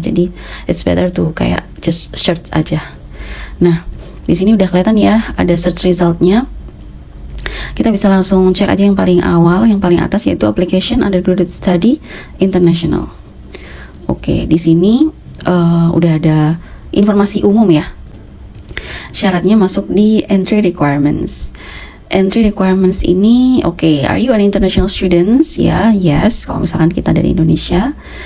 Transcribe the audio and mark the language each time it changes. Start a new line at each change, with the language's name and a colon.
Indonesian: Jadi
English: it's better to
Indonesian: kayak
English: just search
Indonesian: aja. Nah, di sini udah kelihatan ya ada search resultnya. Kita bisa langsung cek aja yang paling awal, yang paling atas, yaitu application undergraduate study international. Oke, di sini udah ada informasi umum ya. Syaratnya masuk di entry requirements.
English: Entry requirements
Indonesian: ini,
English: are you an international students?
Indonesian: Ya, yes, kalau misalkan kita dari Indonesia.